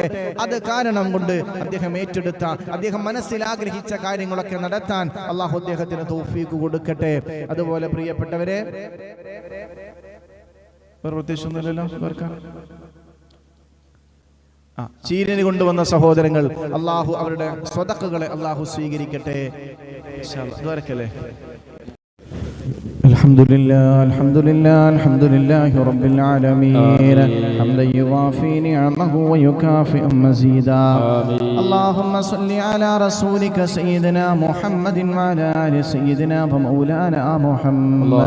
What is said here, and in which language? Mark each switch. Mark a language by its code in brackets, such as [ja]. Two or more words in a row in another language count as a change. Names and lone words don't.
[ml] അത് കാരണം കൊണ്ട് അദ്ദേഹം ഏറ്റെടുത്ത, അദ്ദേഹം മനസ്സിൽ ആഗ്രഹിച്ച കാര്യങ്ങളൊക്കെ നടത്താൻ അള്ളാഹു അദ്ദേഹത്തിന് തൗഫീഖ് കൊടുക്കട്ടെ. അതുപോലെ പ്രിയപ്പെട്ടവരെ, ചീരന് കൊണ്ടുവന്ന സഹോദരങ്ങൾ അള്ളാഹു അവരുടെ സ്വദഖകളെ അള്ളാഹു സ്വീകരിക്കട്ടെ. [ar] الحمد لله الحمد لله الحمد لله رب العالمين حمدا يوافي نعمه ويكافئ مزيدا. اللهم صل على رسولك سيدنا محمد وعلى آل سيدنا ومولانا محمد.